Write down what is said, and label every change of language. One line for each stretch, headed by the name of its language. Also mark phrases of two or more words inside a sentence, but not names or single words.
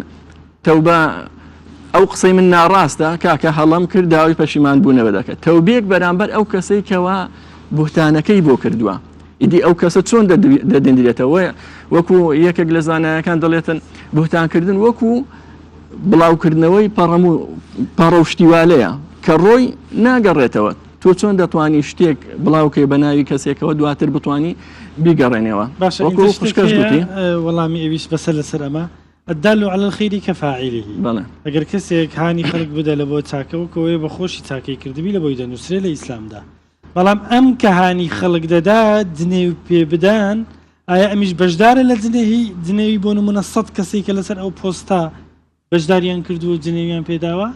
Central Kurdish: تەوبە ئەو قسەی من ناڕاستە کاکە هەڵام کرد داوای پەشیمان بوونەوە دەکات تەوبێک بەرامبەر ئەو کەسەی کەوا بوهتانەکەی بۆ کردووە ئیدی ئەو کەسە چۆن دەدەندرێتەوە وەکو یەکێک لە زانایەکان دەڵێتن بوهتانکردن وەکو بڵاوکردنەوەی پەڕەوشتیوالەیە کە ڕۆی ناگەڕێتەوە تۆ چۆن دەتوانی شتێک بڵاوکەی بە ناوی کەسێکەوە دواتر بتوانی بیگەڕێنەوە وەکو خوشکەش گوتی وەڵامی ئەویش بەسەر لەسەر ئەمە
Arabic: الدال على الخير كفاعله
Central Kurdish: ئەگەر کەسێک هانی خەڵک بدە لە بۆ چاکەوەکەوەی بە خۆشی چاکەی کردبی لە بۆی دەنووسرێ لە ئیسلامدا بەڵام ئەم کە هانی خەڵک دەدا دنێ و پێ بدان ئایا ئەمیش بەشدارە لە دنێوی بۆ نمونە 100 کەسێک کە لەسەر ئەو پۆستا بەشداریان کردو و جنێویان پێداوە